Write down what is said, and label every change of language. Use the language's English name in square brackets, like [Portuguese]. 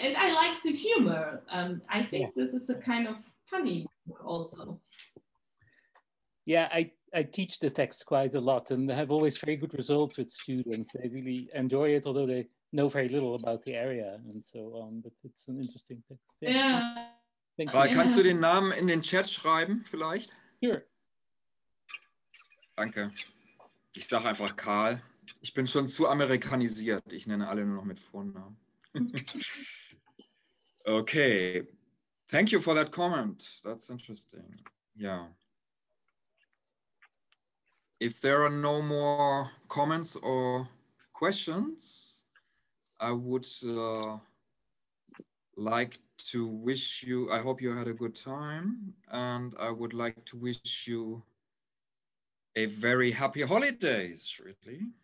[English] And I like the humor. I think this is a kind of funny book also. Yeah, I teach the text quite a lot and have always very good results with students. They really enjoy it, although they know very little about the area and so on. But it's an interesting text. Yeah. Thank you. [German] Kannst du den Namen in den Chat schreiben, vielleicht? [English] Sure. [German] Danke. Ich sage einfach Karl. Ich bin schon zu amerikanisiert. Ich nenne alle nur noch mit Vornamen. [English] Okay. Thank you for that comment. That's interesting. Yeah. If there are no more comments or questions, I would like to wish you, I hope you had a good time, and I would like to wish you a very happy holidays, really.